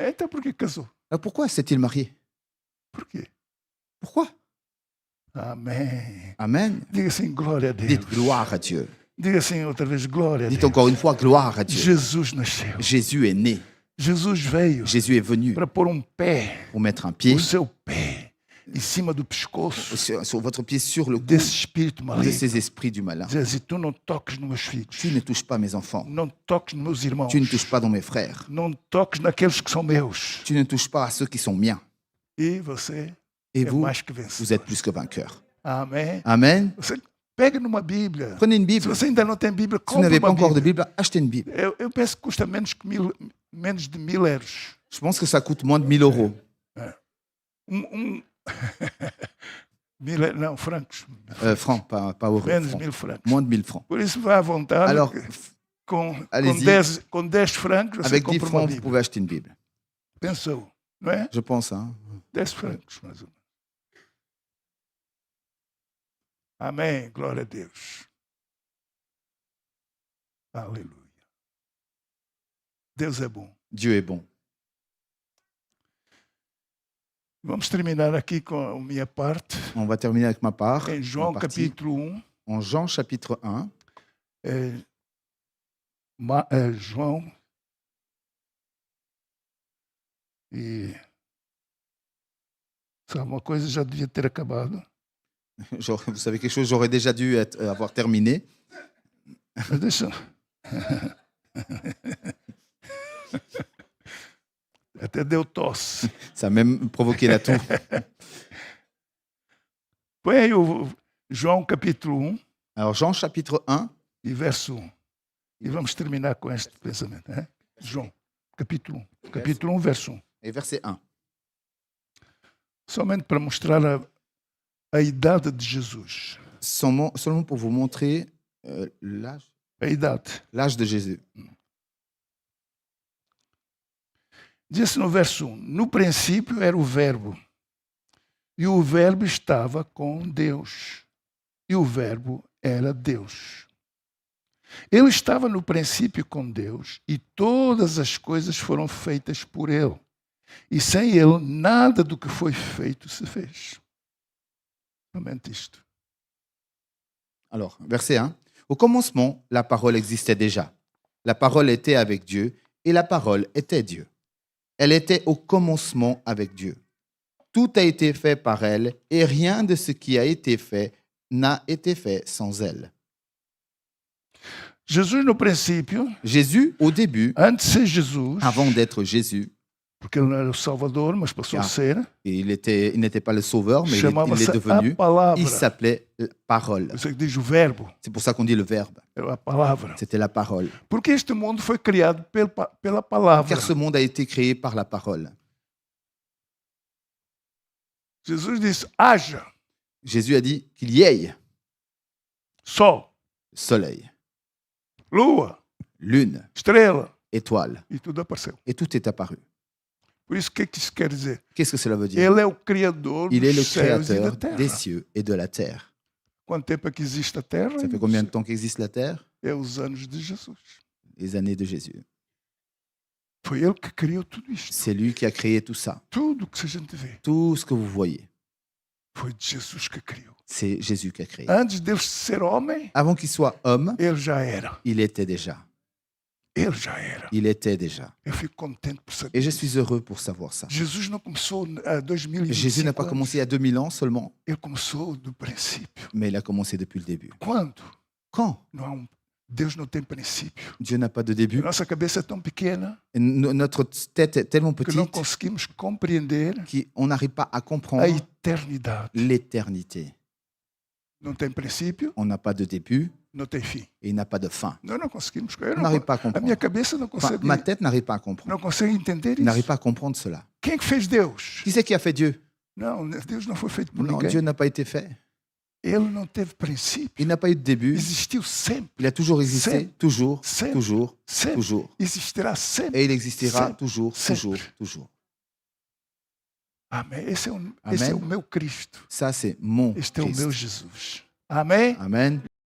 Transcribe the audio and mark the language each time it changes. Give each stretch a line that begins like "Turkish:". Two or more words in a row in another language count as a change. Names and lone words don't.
Portuguese: Então por que casou?
French: Alors pourquoi s'est-il marié?
Portuguese: Por quê?
French: Pourquoi?
Portuguese: Amém.
French: Amen.
Portuguese: Diga assim, glória a Deus.
French: Dites gloire à Dieu.
Portuguese: Diga assim outra vez, glória a
French: Dites
Portuguese: Deus.
French: encore une fois gloire à Dieu.
Portuguese: Jesus nasceu.
French: Jésus est né.
Portuguese: Jesus veio
French: Jésus est venu
Portuguese: para pôr um pé,
French: pour mettre un pied
Portuguese: o seu pé, em cima do pescoço
French: sur votre pied sur le cou
Portuguese: desse espírito
French: de
Portuguese: maligno.
French: ces esprits du malin.
Portuguese: Dizer assim, tu não toques nos meus
French: Tu
Portuguese: filhos.
French: ne touches pas mes enfants.
Portuguese: Não toques nos meus irmãos.
French: Tu ne touches pas dans mes frères.
Portuguese: Não toques naqueles que são meus.
French: Tu ne touches pas à ceux qui sont miens.
Portuguese: E você
French: Et
Portuguese: é
French: vous,
Portuguese: mais que
French: vous
Portuguese: vencedor.
French: êtes plus que vainqueurs.
Portuguese: Amém.
French: Amen.
Portuguese: Você pega numa Bíblia.
French: Prenez une
Portuguese: Se
French: Bible.
Portuguese: você ainda não tem Bíblia,
French: Si vous
Portuguese: compre
French: n'avez pas
Portuguese: uma
French: encore de
Portuguese: Bíblia.
French: Bible, achetez une Bible.
Portuguese: Eu penso que custa menos de 1000 euros.
French: Je pense que ça coûte moins de 1000 euros.
Portuguese: Não, francos.
French: Francs, pas euros.
Portuguese: Menos de
French: francs.
Portuguese: 1000 francos.
French: Moins de 1000 francs.
Portuguese: Por isso, vá à vontade.
French: Alors,
Portuguese: com
French: allez-y.
Portuguese: 10 francos, você
French: avec 10
Portuguese: compra uma
French: francs, vous
Portuguese: Bíblia.
French: pouvez acheter une Bible.
Portuguese: Pensou, não é?
French: Je pense. Hein.
Portuguese: 10 francos, mais ou menos. Amém. Glória a Deus. Aleluia. Deus é bom.
French: Dieu est bon.
Portuguese: Vamos terminar aqui com a minha parte.
French: On va terminer avec ma part.
Portuguese: Em João
French: ma partie.
Portuguese: capítulo 1.
French: En Jean chapitre 1.
Portuguese: João. E sabe uma coisa, já devia ter acabado.
French: Vous savez quelque chose, j'aurais déjà dû avoir terminé.
Portuguese: Mas deixa. Até deu tosse.
French: Ça a même provoqué la toux.
Portuguese: Põe aí o João capítulo 1
French: Alors Jean chapitre 1.
Portuguese: e verso 1. E vamos terminar com este pensamento. Né? João. capítulo 1. Capítulo 1, verso 1.
French: Et verset 1.
Portuguese: Somente para mostrar a idade de Jesus.
French: Seulement pour vous montrer
Portuguese: A idade.
French: l'âge de Jésus.
Portuguese: Diz no verso 1: No princípio era o Verbo, e o Verbo estava com Deus, e o Verbo era Deus. Ele estava no princípio com Deus, e todas as coisas foram feitas por ele. E sem ele, nada do que foi feito se fez. Somente isto.
French: Alors, verset 1. Au commencement, la parole existait déjà. La parole était avec Dieu, et la parole était Dieu. Elle était au commencement avec Dieu. Tout a été fait par elle, et rien de ce qui a été fait n'a été fait sans elle.
Portuguese: Jesus, no princípio,
French: Jésus, au début,
Portuguese: antes de ser Jesus,
French: avant d'être Jésus,
Portuguese: porque ele não era o Salvador, mas passou a ser,
French: et il n'était pas le sauveur, mais il
Portuguese: chamava-se
French: est devenu,
Portuguese: a palavra.
French: il s'appelait Parole.
Portuguese: Você diz o verbo,
French: C'est pour ça qu'on dit le Verbe.
Portuguese: era a palavra.
French: C'était la parole.
Portuguese: Porque este mundo foi criado pela palavra.
French: Car ce monde a été créé par la parole.
Portuguese: Jesus disse: haja
French: Jésus a dit qu'il y ait
Portuguese: sol,
French: soleil,
Portuguese: lua,
French: lune,
Portuguese: estrela,
French: étoile,
Portuguese: e tudo apareceu.
French: et tout est apparu.
Portuguese: Por isso, o que isso quer dizer?
French: Qu'est-ce que cela veut dire?
Portuguese: Ele é o Criador
French: Il est le
Portuguese: dos céus e da
French: créateur
Portuguese: terra.
French: des cieux et de la terre.
Portuguese: Quanto tempo é que existe a terra?
French: Ça fait combien de temps qu'existe la terre?
Portuguese: É os anos de Jesus.
French: Les années de Jésus.
Portuguese: Foi ele que criou tudo isto.
French: C'est lui qui a créé tout ça.
Portuguese: Tudo que a gente vê
French: Tout ce que vous voyez,
Portuguese: foi de Jesus que criou.
French: c'est Jésus qui a créé.
Portuguese: Antes de ser homem,
French: Avant qu'il soit homme,
Portuguese: ele já era.
French: il était déjà.
Portuguese: Ele já era.
French: Il était déjà.
Portuguese: Eu fico contente por saber.
French: Et je suis heureux pour savoir ça.
Portuguese: Jesus não começou a 2025
French: Jésus n'a pas
Portuguese: anos.
French: commencé à 2000 ans seulement,
Portuguese: Ele começou do princípio.
French: mais il a commencé depuis le début.
Portuguese: Quando?
French: Quand?
Portuguese: Não há Deus não tem princípio.
French: Dieu n'a pas de début.
Portuguese: Nossa cabeça é tão pequena
French: Et notre tête est tellement
Portuguese: que não
French: petite
Portuguese: conseguimos compreender
French: qu'on n'arrive pas à
Portuguese: a
French: comprendre
Portuguese: eternidade.
French: l'éternité.
Portuguese: Não tem princípio,
French: On n'a pas de début
Portuguese: não tem fim.
French: et il n'a pas de fin.
Portuguese: Nós não conseguimos.
French: On n'arrive pas à
Portuguese: A minha
French: comprendre.
Portuguese: cabeça não
French: Enfin,
Portuguese: consegue,
French: ma tête n'arrive pas à comprendre.
Portuguese: não consegue entender
French: Il n'arrive
Portuguese: isso.
French: pas à comprendre cela.
Portuguese: Quem é que fez Deus?
French: Qui c'est qui a fait Dieu?
Portuguese: Não, Deus não foi feito por
French: Non,
Portuguese: ninguém.
French: Dieu n'a pas été fait.
Portuguese: Ele não teve princípio.
French: Il n'a pas eu de début.
Portuguese: Existiu sempre,
French: Il a toujours existé,
Portuguese: Sempre.
French: toujours,
Portuguese: Sempre.
French: toujours,
Portuguese: sempre.
French: toujours.
Portuguese: Existirá sempre.
French: Et il existera
Portuguese: Sempre.
French: toujours,
Portuguese: Sempre.
French: toujours, toujours.
Portuguese: Amém. Esse é o
French: Amém.
Portuguese: meu Cristo.
French: Ça, c'est mon
Portuguese: Este é o meu
French: Christ.
Portuguese: Jesus. Amém?
French: Amen.